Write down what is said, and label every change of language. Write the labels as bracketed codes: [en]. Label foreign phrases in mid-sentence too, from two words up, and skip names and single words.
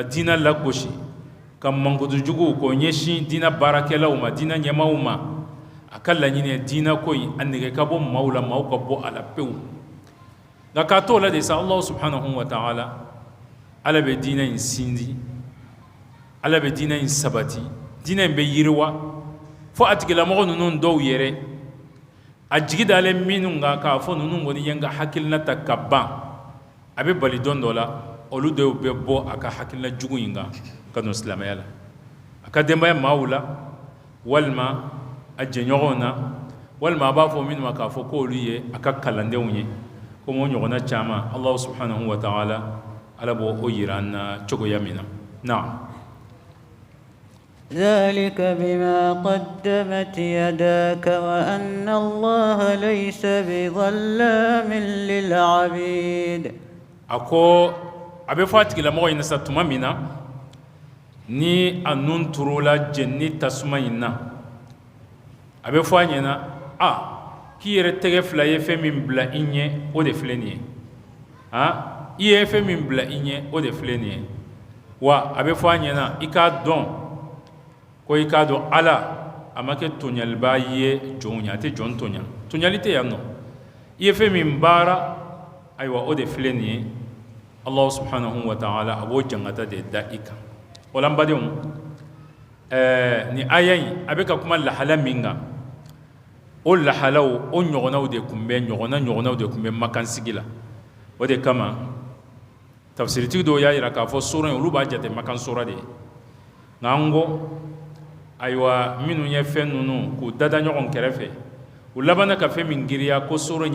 [bm] diinɛ lagosi ka mankutujugu k'o ɲɛsin diinɛ baarakɛlaw ma diinɛ ɲɛmaaw ma a ka laɲini ye diinɛ ko in a nege ka bɔ maaw la maaw ka bɔ a la pewu nka k'a to la de sa [ar] الله سبحانه وتعالى [bm] ala bɛ diinɛ in sinji ala bɛ diinɛ in sabati diinɛ in bɛ yiriwa fo a tigilamɔgɔ ninnu dɔw yɛrɛ a jigi dalen minnu kan k'a fɔ ninnu kɔni ye n ka hakilina ta ka ban a bɛ bali don dɔ la olu dɔw bɛ bɔ a ka hakilina jugu in kan ka don silamɛya la a ka denbaya maaw la walima a jɛɲɔgɔnw na walima a b'a fɔ minnu ma k'a fɔ k'olu ye a ka kalandenw ye komi o ɲɔgɔnna caman [ar] الله سبحانه وتعالى [bm] ala b'o yira an na cogoya min na naam [ar] ذلك بما قدمت يداك وأن الله ليس بظلام للعبيد [bm] ako abe fɔ a tigilamɔgɔ in sa tuma min na ni a nun turula jenni tasuma in na a bɛ fɔ a ɲɛna k'i yɛrɛ tɛgɛ fila ye fɛn min bila i ɲɛ o de filɛ nin ye i ye fɛn min bila i ɲɛ o de filɛ nin ye wa a bɛ fɔ a ɲɛna i k'a dɔn ko i k'a dɔn ala a ma kɛ tɔɲaliba ye jɔnw ye a tɛ jɔn tɔɲa tɔɲali tɛ yan nɔ i ye fɛn min baara ayiwa o de filɛ nin ye [ar] الله سبحانه وتعالى [bm] a b'o jangata de da i kan o la n badenw ni aya in a bɛ ka kuma lahala min kan o lahalaw o ɲɔgɔnnaw de tun bɛ ɲɔgɔnnaw de tun bɛ makansigi la o de kama tafsiritigi dɔw y'a jira k'a fɔ sura in olu b'a jate makansura de ye nka an ko ayiwa minnu ye fɛn ninnu k'u dada ɲɔgɔn kɛrɛfɛ u labanna ka fɛn min giriya ko sura in